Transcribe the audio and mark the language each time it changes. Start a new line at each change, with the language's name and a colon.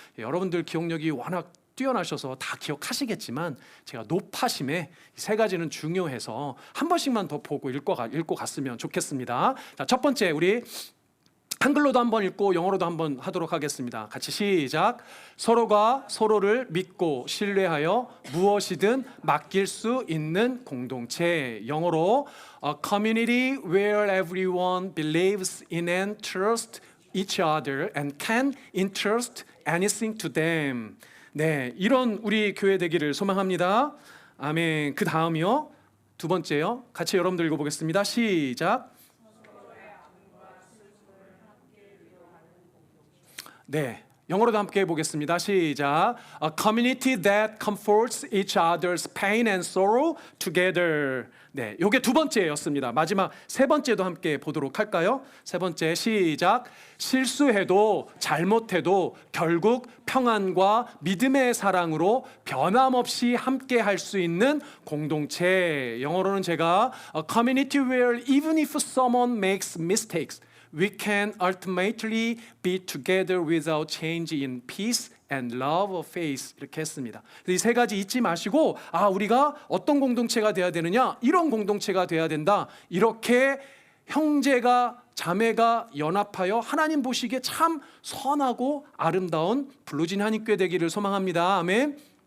Korean: 여러분들 기억력이 워낙 뛰어나셔서 다 기억하시겠지만 제가 높아심에 세 가지는 중요해서 한 번씩만 더 보고 읽고 갔으면 좋겠습니다. 자, 첫 번째, 우리 한글로도 한번 읽고 영어로도 한번 하도록 하겠습니다. 같이 시작. 서로가 서로를 믿고 신뢰하여 무엇이든 맡길 수 있는 공동체.
English: 영어로 A community where everyone believes in and trusts each other and can entrust anything to them.
Korean: 네, 이런 우리 교회 되기를 소망합니다. 아멘. 그 다음이요, 두 번째요. 같이 여러분들 읽어보겠습니다. 시작. 네, 영어로도 함께 해보겠습니다. 시작.
English: A community that comforts each other's pain and sorrow together.
Korean: 네, 요게 두 번째였습니다. 마지막 세 번째도 함께 보도록 할까요? 세 번째 시작. 실수해도 잘못해도 결국 평안과 믿음의 사랑으로 변함없이 함께 할 수 있는 공동체.
English: 영어로는 제가 A community where even if someone makes mistakes, we can ultimately be together without change in peace and love of faith.
Korean: 이렇게 했습니다. 이 세 가지 잊지 마시고, 우리가 어떤 공동체가 돼야 되느냐, 이런 공동체가 돼야 된다. 이렇게 형제가 자매가 연합하여 하나님 보시기에 참 선하고 아름다운 불로진 한인교회 되기를 소망합니다. 아멘.